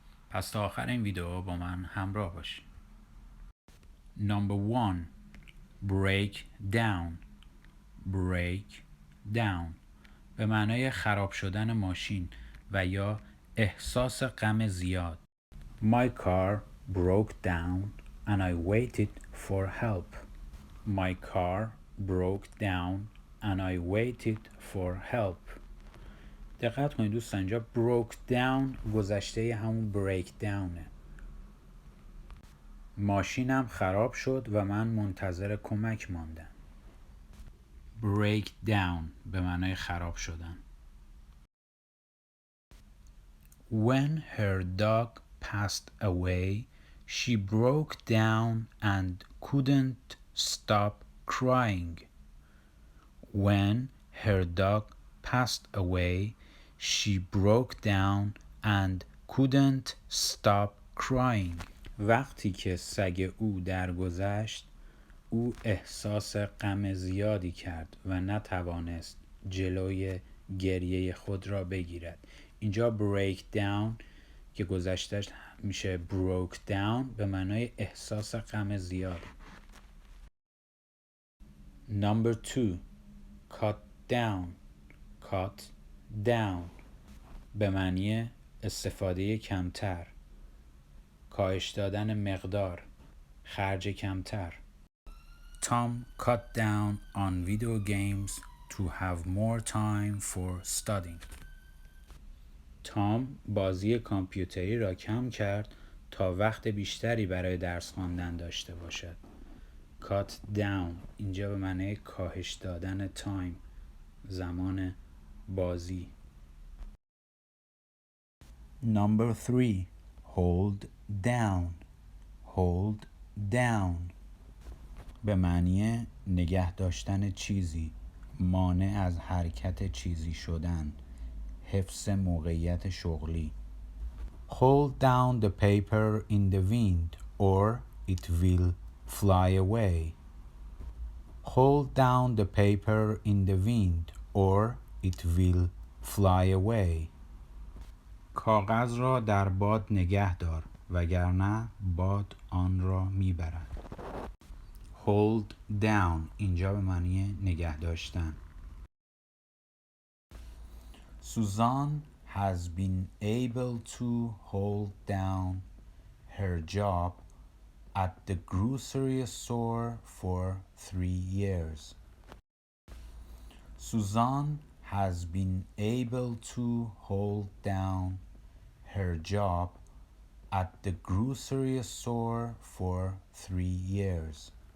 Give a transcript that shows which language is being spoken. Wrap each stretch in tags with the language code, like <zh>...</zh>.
<fa>پس تا آخر این ویدیو با من همراه باشید.</fa> <en>Number 1. Break down.</en> <fa>Break down به معنای خراب شدن ماشین و یا احساس غم زیاد.</fa> <en>My car broke down and I waited for help. My car broke down and I waited for help.</en> <fa>دقت کنید دوستان، اینجا broke down گذشته همون break downه. ماشینم خراب شد و من منتظر کمک ماندم. break down به معنای خراب شدن.</fa> <en>When her dog passed away, she broke down and couldn't stop crying. When her dog passed away, she broke down and couldn't stop crying.</en> <fa>وقتی که سگ او درگذشت، او احساس غم زیادی کرد و نتوانست جلوی گریه خود را بگیرد. اینجا break down که گذشتش میشه broke down به معنای احساس غم زیاد.</fa> <en>Number 2. Cut down.</en> <fa>Cut down به معنی استفاده کمتر، کاهش دادن مقدار، خرج کمتر.</fa> <en>Tom cut down on video games to have more time for studying.</en> <fa>تام بازی کامپیوتری را کم کرد تا وقت بیشتری برای درس خواندن داشته باشد. Cut down اینجا به معنی کاهش دادن تایم، زمان بازی.</fa> <en>Number 3. Hold down.</en> <fa>Hold down به معنی نگه داشتن چیزی، مانع از حرکت چیزی شدن، حفظ موقعیت شغلی.</fa> <en>Hold down the paper in the wind or it will fly away. Hold down the paper in the wind or it will fly away.</en> <fa>کاغذ را در باد نگه دار وگرنه باد آن را میبرد. Hold down اینجا به معنی نگه داشتن.</fa> <en>Suzanne has been able to hold down her job at the grocery store for 3 years. Suzanne has been able to hold down her job at the grocery store for 3 years.</en>